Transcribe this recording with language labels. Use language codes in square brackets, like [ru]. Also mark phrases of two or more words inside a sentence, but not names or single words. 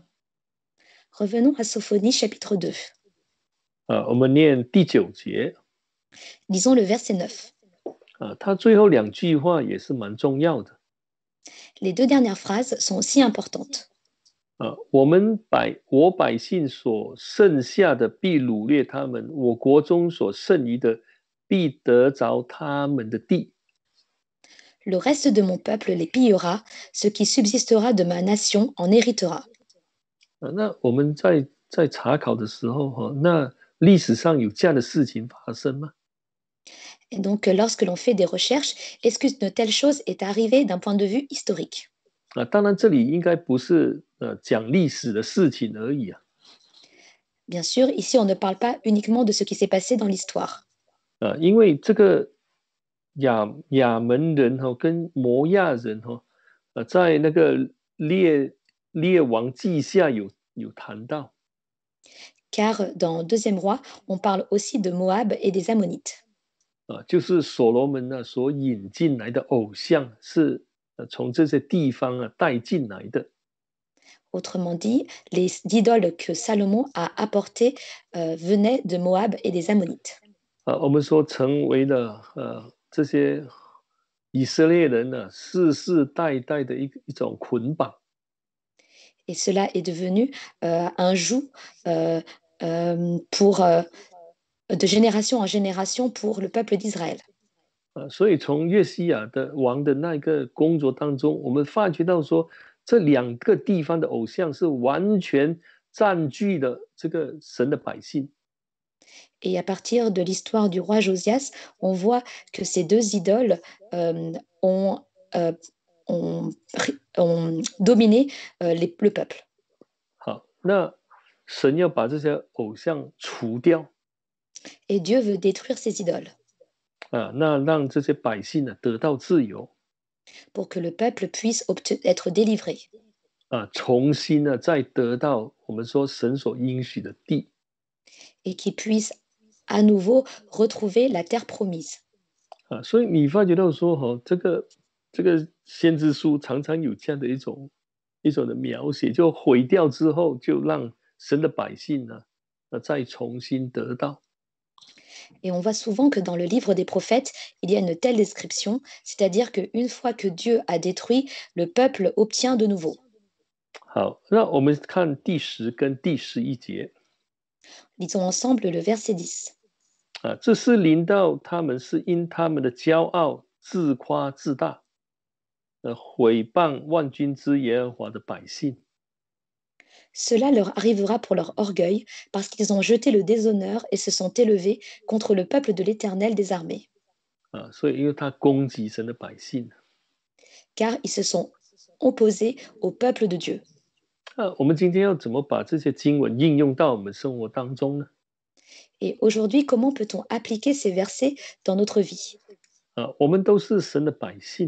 [fr] Revenons à Sophonie chapitre 2. [zh] 我们念第9节。 [fr] Lisons le verset 9. [zh] 他最后2句话也是蛮重要的。 [fr] Les deux dernières phrases sont aussi importantes. [zh] 我百姓所剩下的必掳掠他们，我国中所剩余的必得着他们的地。 [fr] Le reste de mon peuple les pillera, ce qui subsistera de ma nation en héritera. [zh] 那我们在查考的时候那历史上有这样的事情发生吗？ [fr] Et donc, lorsque l'on fait des recherches, est-ce qu'une telle chose est arrivée d'un point de vue historique? [zh] 当然这里应该不是讲历史的事情而已啊。 [fr] Bien sûr, ici, on ne parle pas uniquement de ce qui s'est passé dans l'histoire. [zh] 因为这个亚门人跟摩亚人在那个列王记下有谈到。 [fr] Car dans Deuxième Roi, on parle aussi de Moab et des Ammonites. [zh] 就是所罗门所引进来的偶像是从这些地方带进来的。 [fr] Autrement dit, les idoles que Salomon a apportées venaient de Moab et des Ammonites. [zh] 我们说成为了这些以色列人世世代代的一种捆绑。 [fr] Et cela est devenu un joug de génération en génération pour le peuple d'Israël. [zh] 所以从约西亚的王的那个工作当中，我们发觉到说，这两个地方的偶像是完全占据了这个神的百姓。 [fr] Et à partir de l'histoire du roi Josias, on voit que ces deux idoles euh, ont, euh, ont, ont dominé le peuple. [zh] 好，那神要把这些偶像除掉 [fr] Et Dieu veut détruire ces idoles [zh] 那让这些百姓呢得到自由 [fr] pour que le peuple puisse être délivré [zh] 重新呢再得到我们说神所应许的地 [fr] et qu'il puisse à nouveau retrouver la terre promise. [zh] 所以你发觉到说这个先知书常常有这样的一种的描写，就毁掉之后，就让神的百姓呢再重新得到。 [fr] Et on voit souvent que dans le livre des prophètes, il y a une telle description, c'est-à-dire qu'une fois que Dieu a détruit, le peuple obtient de nouveau. [zh] 好，那我们看第10跟第11节 [fr] Lisons ensemble le verset 10. [zh] 这是临到他们，是因他们的骄傲、自夸、自大，毁谤万军之耶和华的百姓。 [fr] Cela leur arrivera pour leur orgueil, parce qu'ils ont jeté le déshonneur et se sont élevés contre le peuple de l'Éternel des armées. [zh] 所以因为他攻击神的百姓。 [fr] Car ils se sont opposés au peuple de Dieu. [zh] 我们今天要怎么把这些经文应用到我们生活当中呢？ [fr] Et aujourd'hui, comment peut-on appliquer ces versets dans notre vie? [zh] 我们都是神的百姓。